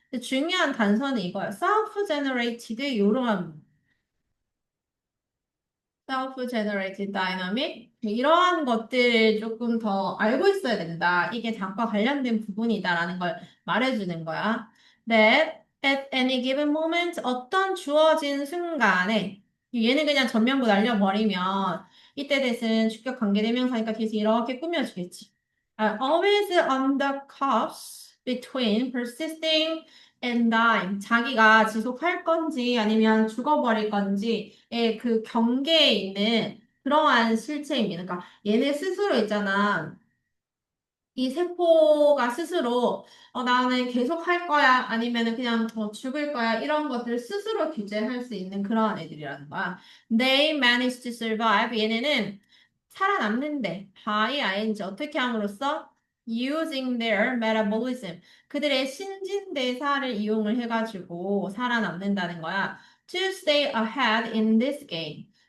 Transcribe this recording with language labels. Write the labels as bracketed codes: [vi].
[ko] 근데 중요한 단서는 이거야. self-generated 이런 [en] self-generated dynamic [ko] 이러한 것들을 조금 더 알고 있어야 된다. 이게 답과 관련된 부분이다라는 걸 말해주는 거야. [en] That at any given moment [ko] 어떤 주어진 순간에 얘는 그냥 전면부 날려버리면 이때 대신 주격 관계대명사니까 뒤에서 이렇게 꾸며주겠지. [en] Always on the cusp between persisting and dying. [ko] 자기가 지속할 건지 아니면 죽어버릴 건지의 그 경계에 있는 그러한 실체입니다. 그러니까 얘네 스스로 있잖아. 이 세포가 스스로 나는 계속 할 거야 아니면은 그냥 죽을 거야 이런 것들을 스스로 규제할 수 있는 그런 애들이라는 거야. [en] They manage to survive. [ko] 얘네는 살아남는데 by ing 어떻게 함으로써 [en] using their metabolism [ko] 그들의 신진대사를 이용을 해가지고 살아남는다는 거야. [en] To stay ahead in this game.